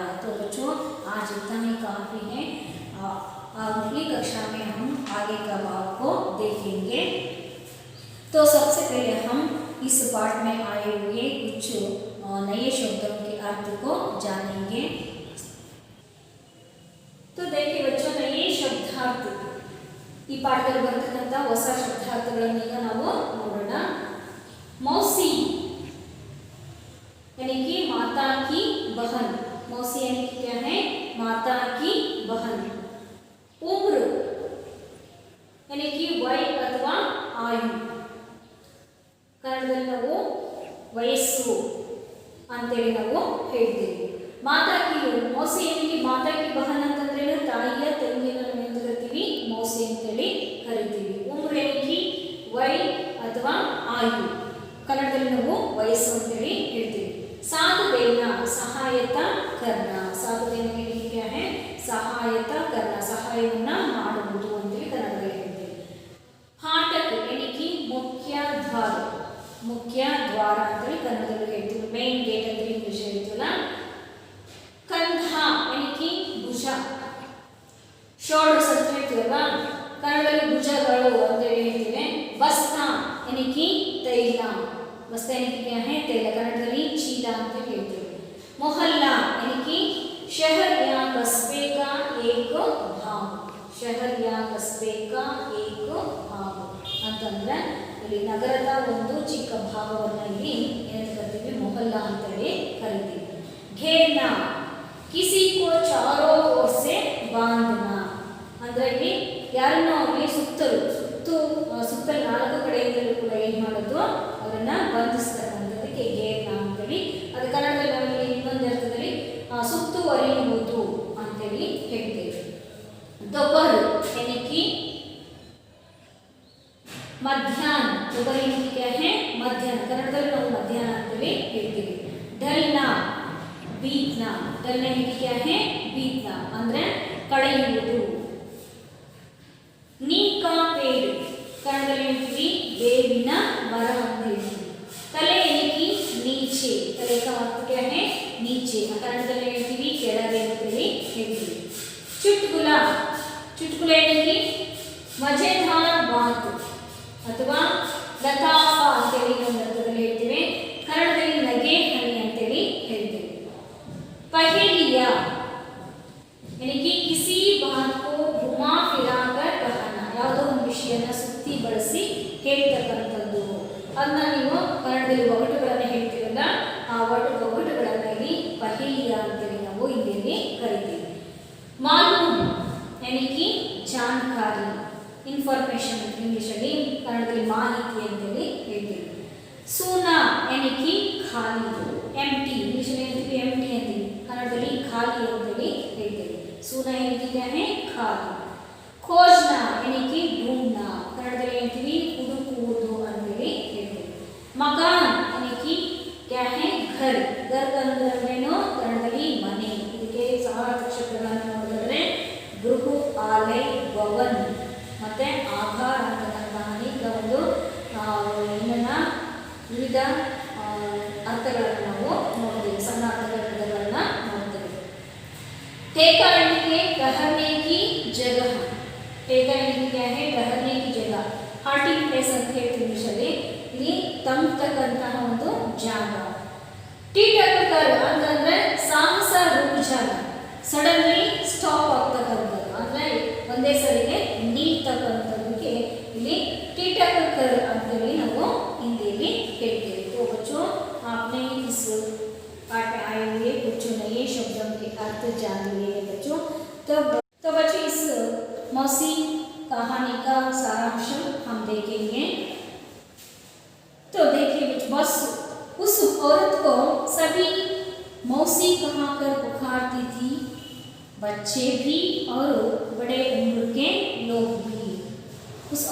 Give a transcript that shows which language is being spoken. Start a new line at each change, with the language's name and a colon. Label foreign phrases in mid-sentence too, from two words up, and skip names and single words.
Hindi: तो बच्चों आज इतना ही काफ़ी है। अगली कक्षा में हम आगे का भाग को देखेंगे। तो सबसे पहले हम इस पाठ में आए हुए कुछ नए शब्दों के अर्थ को जानेंगे। तो देखिए बच्चों, नए शब्दार्थ
Kannada: ಈ ಪಾಠದಲ್ಲಿ ಬರ್ತಕ್ಕಂಥ ಹೊಸ ಶಬ್ದಾರ್ಥಗಳನ್ನು ಈಗ ನಾವು ನೋಡೋಣ।
Hindi: मौसी यानी कि माता की बहन। मौसी यानी कि क्या है? माता की बहन। उम्र यानी कि वय अथवा आयु।
Kannada: ಕನ್ನಡದಲ್ಲಿ ನಾವು ವಯಸ್ಸು ಅಂತೇಳಿ ನಾವು ಹೇಳ್ತೀವಿ।
Hindi: माता की मौसी यानी कि माता की बहन
Kannada: ಅಂತಂದ್ರೆ ತಾಯಿಯ ತಂಗಿಯನ್ನು ನಾವು ಎಂದು ಕರಿತೀವಿ?
Hindi: मौसी
Kannada: ಅಂತೇಳಿ ಕರಿತೀವಿ।
Hindi: उम्र यानी कि वय अथवा आयु।
Kannada: ಕನ್ನಡದಲ್ಲಿ ನಾವು ವಯಸ್ಸು ಅಂತೇಳಿ ಹೇಳ್ತೀವಿ।
Hindi: साथ देना सहायता करना। साथ देना यानी कि क्या है? सहायता करना,
Kannada: ಸಹಾಯವನ್ನ ಮಾಡುವುದು ಅಂತೇಳಿ ಕನ್ನಡದಲ್ಲಿ ಹೇಳ್ತೀವಿ।
Hindi: फाटक यानी कि मुख्य द्वार। मुख्य द्वार
Kannada: ಅಂತೇಳಿ ಕನ್ನಡದಲ್ಲಿ ಹೇಳ್ತೀವಿ।
English: main gate
Kannada: ಅಂತ ಇಂಗ್ಲಿಷ್ ಹೇಳ್ತೀವಲ್ಲ।
Hindi: कंधा यानी कि भुज।
Kannada: शोल्डर्स ಅಂತ ಹೇಳ್ತೀವಲ್ಲ, ಕನ್ನಡದಲ್ಲಿ ಭುಜಗಳು ಅಂತೇಳಿ ಹೇಳ್ತೀವಿ।
Hindi: बस्ता यानी कि तैल। बस्ता यानी कि क्या है? तैल।
Kannada: कन्नडದಲ್ಲಿ ಚೀಲ ಅಂತ ಹೇಳ್ತೀವಿ।
Hindi: मोहल्ला यानी कि शहर या कस्बे का एक भाग। शहर या कस्बे का एक भाग
Kannada: ಅಂತಂದ್ರೆ ಇಲ್ಲಿ ನಗರದ ಒಂದು ಚಿಕ್ಕ ಭಾಗವನ್ನು ಇಲ್ಲಿ ಏನಂತ ಕರಿತೀವಿ? ಮೊಹಲ್ಲಾ ಅಂತೇಳಿ ಕರಿತೀವಿ।
Hindi: घेरना किसी को चारों ओर से बांधना
Kannada: ಅಂದ್ರೆ ಇಲ್ಲಿ ಯಾರನ್ನೋ ಅವರಿಗೆ ಸುತ್ತಲೂ ನಾಲ್ಕು ಕಡೆಯಿಂದಲೂ ಕೂಡ ಏನು ಮಾಡೋದು? ಅವರನ್ನ ಬಂಧಿಸ್ತಕ್ಕಂಥದ್ದಕ್ಕೆ घेरना ಅಂತೇಳಿ। ಅದು ಕನ್ನಡದಲ್ಲಿ ನಾವು ಇನ್ನೊಂದು ಅರ್ಥದಲ್ಲಿ ಸುತ್ತುವರಿಯುವುದು ಅಂತೇಳಿ ಹೇಳ್ತೇವೆ।
Hindi: दोपहर यानी कि मध्याह्न। दोपहर यानी कि क्या है? मध्याह्न।
Kannada: कन्नडದಲ್ಲಿ ನಾವು मध्याह्न ಅಂತೇಳಿ ಹೇಳ್ತೀವಿ।
Hindi: ढलना बीतना। ढलना यानी कि क्या है? बीतना
Kannada: ಅಂದ್ರೆ ಕಳೆಯುವುದು।
Hindi: नीम का पेड़।
Kannada: ಕನ್ನಡದಲ್ಲಿ ಹೇಳ್ತೀವಿ ಬೇವಿನ ಮರ ಅಂತ ಹೇಳ್ತೀವಿ।
Hindi: तले यानी कि नीचे। तले का अर्थ क्या है? नीचे।
Kannada: ಕನ್ನಡದಲ್ಲಿ ಹೇಳ್ತೀವಿ ಕೆಳಗೆ ಅಂತೇಳಿ ಹೇಳ್ತೀವಿ।
Hindi: चुटकुला। चुटकुला यानी कि मजेदार बात
Kannada: ಅಥವಾ ಲತಾಫ ಅಂತೇಳಿ ಒಂದು ಅರ್ಥದಲ್ಲಿ ಹೇಳ್ತೀವಿ। ಕನ್ನಡದಲ್ಲಿ ನಗೆ ಹನಿ ಅಂತೇಳಿ ಹೇಳ್ತೀವಿ।
Hindi: पहेलिया यानी कि किसी बात को घुमा फिरा कर कहना।
Kannada: ಯಾವುದೋ ಒಂದು ವಿಷಯನ ಸುತ್ತಿ ಬಳಸಿ ಹೇಳ್ತಕ್ಕಂಥದ್ದು। ಅದನ್ನ ನೀವು ಕನ್ನಡದಲ್ಲಿ ಒಗಟುಗಳನ್ನು ಹೇಳ್ತೀರಲ್ಲ, ಆ ಒಗಟುಗಳನ್ನು ಇಲ್ಲಿ ಪಹೇಲಿಯಾ ಅಂತೇಳಿ ನಾವು ಹಿಂದಿಯಲ್ಲಿ ಕರಿತೀವಿ।
Hindi: मालूम यानी कि जानकारी, इन्फॉर्मेशन इंग्लिशಲ್ಲಿ,
Kannada: ಕನ್ನಡದಲ್ಲಿ ಮಾಹಿತಿ ಅಂತೇಳಿ ಹೇಳ್ತೀವಿ।
Hindi: सूना यानी कि खाली, एम्प्टी।
Kannada: इंग्लिशಲ್ಲಿ ಹೇಳ್ತೀವಿ एम्प्टी ಅಂತೀವಿ, ಕನ್ನಡದಲ್ಲಿ ಖಾಲಿ ಅಂತೇಳಿ ಹೇಳ್ತೀವಿ।
Hindi: सूना यानी कि क्या है? खाली। खोजना यानी कि ढूंढना।
Kannada: ಕನ್ನಡದಲ್ಲಿ ಹೇಳ್ತೀವಿ ಹುಡುಕುವುದು ಅಂತೇಳಿ ಹೇಳ್ತೀವಿ।
Hindi: मकान यानी कि क्या है? घर।
Kannada: घर ಅಂದ್ರೇನು? ಕನ್ನಡದಲ್ಲಿ ಮನೆ। ಇದಕ್ಕೆ ಸಹಾಯಕ ಶಬ್ದಗಳನ್ನು ನೋಡಿದ್ರೆ ಗೃಹ, ಆಲಯ, ಭವನ್ ಮತ್ತೆ ಆಧಾರ ಅಂತಕ್ಕಂತಹ ಅನೇಕ ಒಂದು ಇನ್ನನ್ನ ವಿವಿಧ ಅರ್ಥಗಳನ್ನು ನಾವು ನೋಡ್ತೀವಿ, ಸಣ್ಣ ಅರ್ಥಗಳನ್ನು ನೋಡ್ತೇವೆ।
Hindi: ठेका यानी कि ठहरने की जगह। ठेका यानी कि क्या है? ठहरने की जगह।
English: halting place
Kannada: ಅಂತ ಹೇಳ್ತೀವಿ ಇಂಗ್ಲಿಷಲ್ಲಿ। ಇಲ್ಲಿ ತಂಪತಕ್ಕಂತಹ ಒಂದು ಜಾಗ। ಟಿಟಕರ್ ಅಂತಂದ್ರೆ ಸಾಹಸ ರೂಪಜಾಗ।
English: suddenly stop
Kannada: ಆಗ್ತಕ್ಕಂಥದ್ದು ಅಂದ್ರೆ ಒಂದೇ ಸರಿಗೆ ನಿಲ್ತಕ್ಕಂಥದ್ದಕ್ಕೆ ಇಲ್ಲಿ ಟಿಟಕರ್ ಅಂತೇಳಿ ನಾವು ಹಿಂದಿಯಲ್ಲಿ ಹೇಳ್ತೇವೆ।
Hindi: तो बच्चों आपने इस पाठ में आए हुए कुछ नए शब्दों के अर्थ जान लिए हैं बच्चों। तो बच्चों इस मौसी कहानी का सारांश हम देखेंगे। तो देखिए बस उस औरत को सभी मौसी कहकर पुकारती थी, बच्चे भी और बड़े उम्र के लोग भी।